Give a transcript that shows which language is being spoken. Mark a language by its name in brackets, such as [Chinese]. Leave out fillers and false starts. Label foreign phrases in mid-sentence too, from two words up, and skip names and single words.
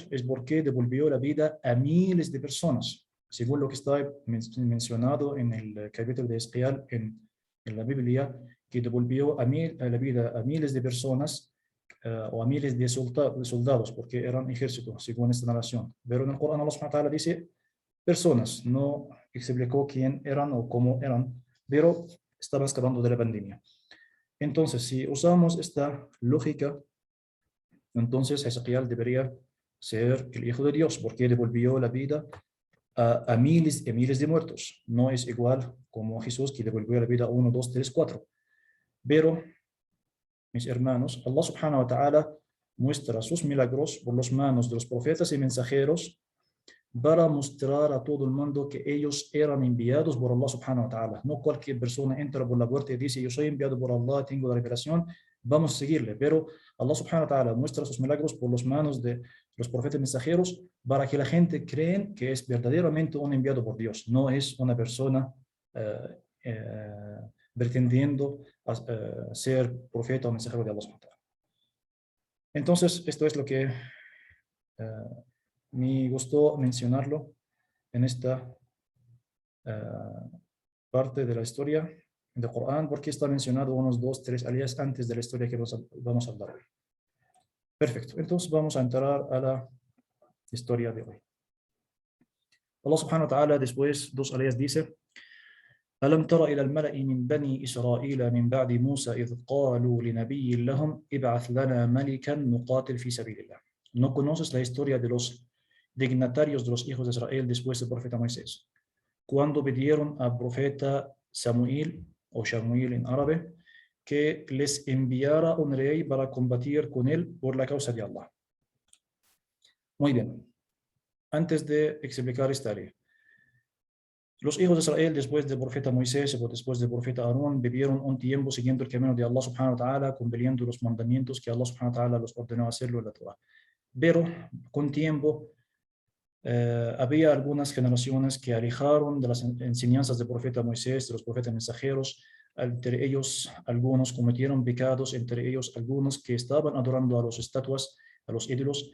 [Spanish] Es porque devolvió la vida a miles de personas, según lo que está mencionado en el capítulo de Ezequiel en la Biblia, que devolvió a la vida a miles de personas o a miles de soldados, porque eran ejércitos, según esta narración. Pero en el Corán [Arabic] الله سبحانه وتعالى [Spanish] dice personas, no explicó quién eran o cómo eran, pero estaba escapando de la pandemia. Entonces, si usamos esta lógica, entonces Ezequiel debería ser el hijo de Dios, porque devolvió la vida a miles y miles de muertos. No es igual como Jesús, que devolvió la vida a 1, 2, 3, 4. Pero, mis hermanos, [Arabic] الله سبحانه وتعالى [Spanish] muestra sus milagros por las manos de los profetas y mensajeros para mostrar a todo el mundo que ellos eran enviados por [Arabic] الله سبحانه وتعالى. [Spanish] No cualquier persona entra por la puerta y dice, yo soy enviado por Allah, tengo la revelación, vamos a seguirle. Pero [Arabic] الله سبحانه وتعالى [Spanish] muestra sus milagros por las manos de los profetas mensajeros para que la gente creen que es verdaderamente un enviado por Dios. No es una persona pretendiendo ser profeta o mensajero de [Arabic] الله سبحانه وتعالى. [Spanish] Entonces, esto es lo que me gustó mencionarlo en esta parte de la historia del Corán, porque está mencionado unos 2, 3 aliyas antes de la historia que vamos a hablar hoy. Perfecto, entonces vamos a entrar a la historia de hoy. [Arabic] الله سبحانه وتعالى [Spanish] después 2 aliyas dice: [Arabic] ألم تر إلى الملأ من بني إسرائيل من بعد موسى إذ قالوا لنبي لهم ابعث لنا ملكا نقاتل في سبيل الله. [Spanish] ¿No conoces la historia de los dignatarios de los hijos de Israel después del profeta Moisés, cuando pidieron al profeta Samuel, o Shamuel en árabe, que les enviara un rey para combatir con él por la causa de Allah? Muy bien, antes de explicar esta área, Los hijos de Israel, después del profeta Moisés o después del profeta Aarón, vivieron un tiempo siguiendo el camino de [Arabic] الله سبحانه وتعالى, [Spanish] cumpliendo los mandamientos que [Arabic] الله سبحانه وتعالى [Spanish] los ordenó hacerlo en la Torah. Pero con tiempo había algunas generaciones que alejaron de las enseñanzas del profeta Moisés, de los profetas mensajeros. Entre ellos, algunos cometieron pecados, entre ellos, algunos que estaban adorando a las estatuas, a los ídolos.